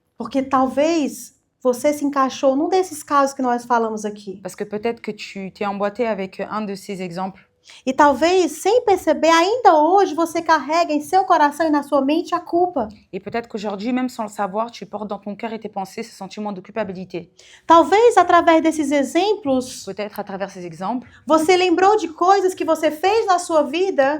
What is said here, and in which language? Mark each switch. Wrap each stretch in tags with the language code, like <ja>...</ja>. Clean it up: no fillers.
<pt>Porque talvez você se encaixou num desses casos que nós falamos aqui.</pt> <fr>Parce que peut-être que tu t'es emboîté avec un de ces exemples.</fr> <pt>E talvez, sem perceber, ainda hoje você carrega em seu coração e na sua mente a culpa.</pt> <fr>Et peut-être qu'aujourd'hui, même sans le savoir, tu portes dans ton cœur et tes pensées ce sentiment de culpabilité.</fr> <pt>Talvez, através desses exemplos,</pt> <fr>Peut-être à travers ces exemples,</fr> <pt>você lembrou de coisas que você fez na sua vida</pt>